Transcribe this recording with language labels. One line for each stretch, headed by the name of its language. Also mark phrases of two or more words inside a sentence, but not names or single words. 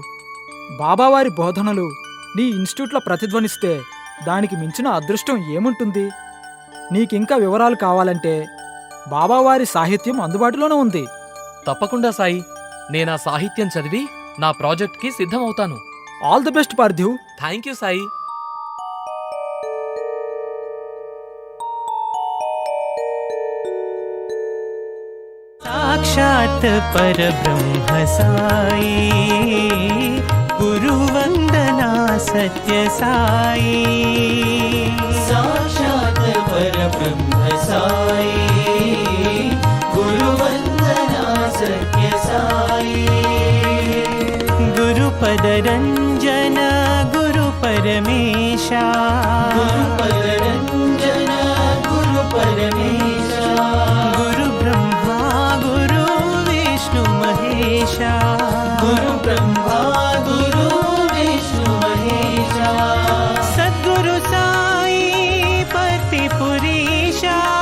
Telugu: బాబావారి బోధనలు నీ ఇన్స్టిట్యూట్లో ప్రతిధ్వనిస్తే దానికి మించిన అదృష్టం ఏముంటుంది? నీకింకా వివరాలు కావాలంటే బాబావారి సాహిత్యం అందుబాటులోనే ఉంది. తప్పకుండా సాయి, నేనా సాహిత్యం చదివి నా ప్రాజెక్ట్కి సిద్ధమవుతాను.
English: All the best Parthiv. Thank you Sai.
Hindi: साक्षात् परब्रह्म साई गुरुवंदना सत्य साई। साक्षात् परब्रह्म साई गुरुवंदना सत्य साई। गुरुपद रंजन गुरु परमेशा। गुरुपद रंजन गुरु परमेशा। गुरु ब्रह्मा गुरु विष्णु महेशा। गुरु ब्रह्मा गुरु विष्णु महेशा। सद्गुरु साई पतिपुरीशा।